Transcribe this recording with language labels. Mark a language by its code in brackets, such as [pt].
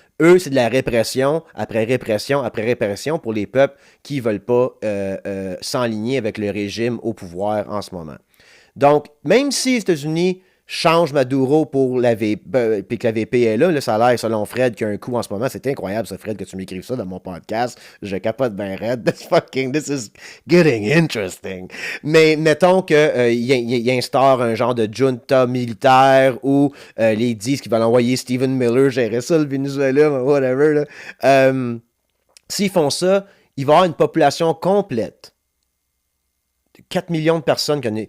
[fr] Eux, c'est de la répression après répression après répression pour les peuples qui ne veulent pas s'enligner avec le régime au pouvoir en ce moment. Donc, même si les États-Unis changent Maduro pour la VP, puis que la VP est là, ça a l'air, selon Fred, qu'il y a un coup en ce moment. C'est incroyable, ça, Fred, que tu m'écrives ça dans mon podcast. Je capote bien raide. [en] This is getting interesting. [fr] Mais mettons qu'il instaure un genre de junta militaire où les disent qu'ils veulent envoyer Stephen Miller gérer ça, le Venezuela, whatever. S'ils font ça, il va y avoir une population complète. 4 millions de personnes.